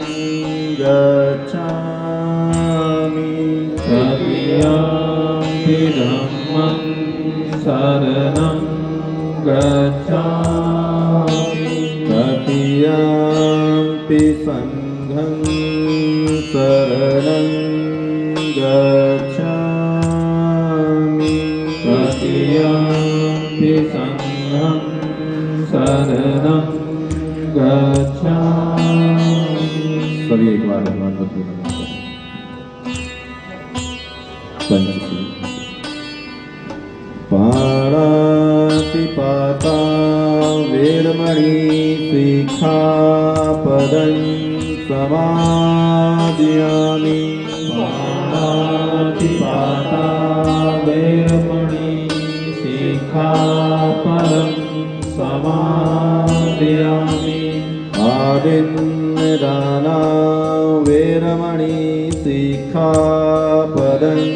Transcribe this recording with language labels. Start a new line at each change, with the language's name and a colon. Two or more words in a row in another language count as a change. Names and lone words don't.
Pali: गच्छामि तृतीयम्पि धम्मं शरणं गच्छामि तृतीयम्पि संघं शरणं गच्छामि तृतीयम्पि संघं शरणं गच्छामि।
Hindi: सभी एक बार भगवान बुद्ध नमः
Pali: पंचशील पाणातिपाता वेरमणि सिक्खापदं समादयामि पाणातिपाता वेरमणि सिक्खापदं समादयामि आदिन्नदाना वेरमणि सिक्खापदं